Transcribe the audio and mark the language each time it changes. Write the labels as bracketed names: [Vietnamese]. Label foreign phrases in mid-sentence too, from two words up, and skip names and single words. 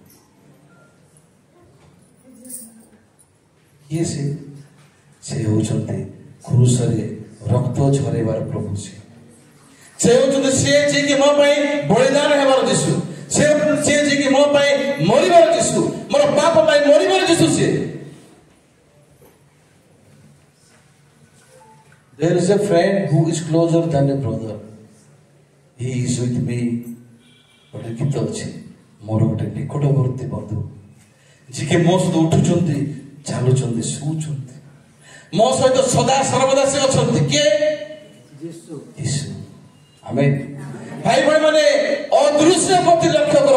[Odia] କିଏ ସେ? ସେ ହଉଛନ୍ତି କ୍ରୁଶରେ ରକ୍ତ ଝରେଇବାର ପ୍ରଭୁ। ସେ ହଉଛନ୍ତି ସିଏ ଯିଏକି ମୋ ପାଇଁ ବଳିଦାନ ହେବାର ଯୀଶୁ। ସେ ଯିଏକି ମୋ ପାଇଁ ମରିବାର ଯୀଶୁ। ମୋର ପାପ ପାଇଁ ମରିବାର ଯୀଶୁ। [English] ସେ There is a friend who is closer than a brother. He is with me. [Odia] ଗୋଟେ ଗୀତ ଅଛି, ମୋର ଗୋଟେ ନିକଟବର୍ତ୍ତୀ ବନ୍ଧୁ ଯିଏକି ମୋ ସହିତ ଉଠୁଛନ୍ତି, ଚାଲୁଛନ୍ତି, ଶୋଉଛନ୍ତି, ମୋ ସହିତ ସଦା ସର୍ବଦା ସେ ଅଛନ୍ତି। କିଏ? ଯୀଶୁ। ଆମେନ୍। ଭାଇ ଭଉଣୀ ମାନେ ଅଦୃଶ୍ୟ ପ୍ରତି ଲକ୍ଷ୍ୟ କର।